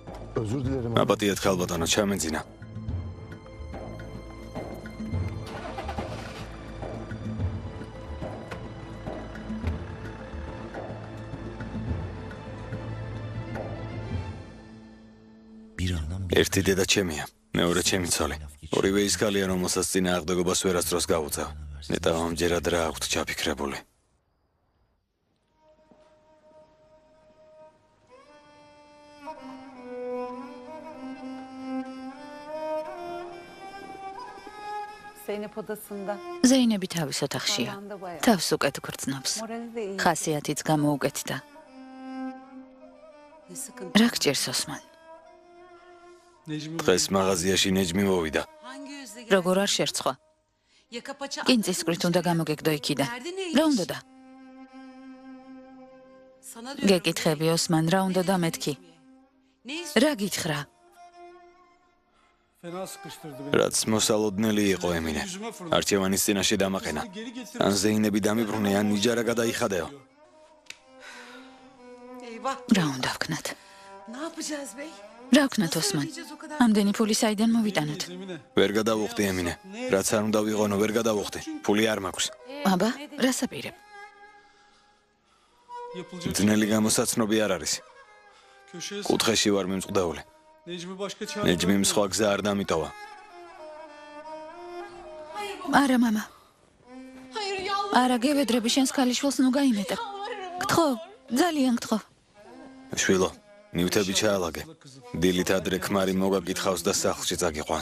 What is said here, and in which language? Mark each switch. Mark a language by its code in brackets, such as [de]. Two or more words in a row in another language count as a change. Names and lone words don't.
[tr] Özür dilerim. [ka] აპატიეთ ქალბატონო, ჩამეძინა. ერთი დედა ჩემია, მეორე ჩემი ცოლი. ორივე ის ქალია, რომელსაც წინააღმდეგობას ვერასდროს გავუწევ. ნეტავ ამჯერად რა აქვთ ჩაფიქრებული. [tr] Zeynep odasında. [ka] ზეინები თავის ოთახშია. თავს უკეთ გრძნობს. [tr] Morali de iyi. [ka] ხასიათიც გამოუკეთდა. [tr] Ne sıkıntı. [ka] რა გჭირს ოსმან? დღეს მაღაზიაში ნეჯმი მოვიდა. [tr] Hangi yüzle [ka] როგორ არ შერცხვა? [tr] Yaka paça. [ka] კინწისკვრით უნდა გამოგეგდო იქიდან. რა უნდა და? [tr] Sana diyorum. [ka] გეკითხები ოსმან, რა უნდა და მეთქი? [tr] Ne istiyorsun? [ka] რა გითხრა? [tr] Fena sıkıştırdı beni. [ka] რაც მოსალოდნელი იყო ემინე. არჩევანის წინაშე დამაყენა. ან ზეინები დამიბრუნე, ან ნიჯარა გადაიხადეო. [tr] Eyvah. [ka] რა უნდა ვქნათ? [tr] Ne yapacağız bey? [ka] რა ვქნათ ოსმან? [tr] Ödeyeceğiz o kadar. [ka] ამდენი ფული საიდან მოვიტანოთ? [tr] Zemine. [ka] ვერ გადავუხდი ემინე. რაც არ უნდა ვიყონო, ვერ გადავუხდი. ფული არ მაქვს. აბა, რას აპირებ? [tr] Yapılacak [ka] ძნელი გამოსაცნობი არ არის. [tr] köşeye [ka] კუთხეში ვარ მიმწყდეული. [tr] Necmi başka çare [ka] ნეჯმიმ სხვა გზა არ დამიტოვა. არა, მამა. არა, გევედრები შენს ქალიშვილს ნუ გაიმეტებ. გთხოვ, ძალიან გთხოვ. შვილო, ნივთები ჩაალაგე. დილით ადრე ქმარი მოგაკითხავს და სახლში წაგიყვანს.